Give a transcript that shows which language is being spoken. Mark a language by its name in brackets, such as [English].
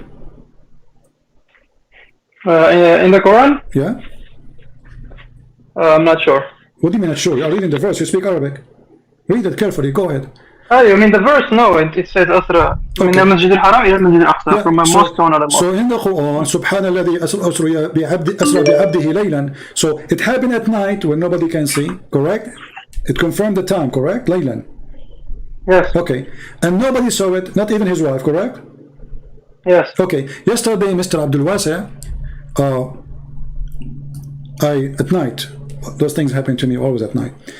[English] In the Quran? Yeah. I'm not sure. What do you mean not sure? You are reading the verse, you speak Arabic. Read it carefully, go ahead. Oh, you mean the verse? No, it says Asra. [Arabic] من المسجد الحرام إلى المسجد الأقصى, [English] from a mosque to another mosque. So in the Quran, [Arabic] سبحان الذي أسرى بعبده ليلا. [English] So it happened at night when nobody can see, correct? It confirmed the time, correct? Laylan. Yes. Okay. And nobody saw it, not even his wife, correct? Yes. Okay. Yesterday, Mr. Abdul Wasia, at night, those things happen to me always at night.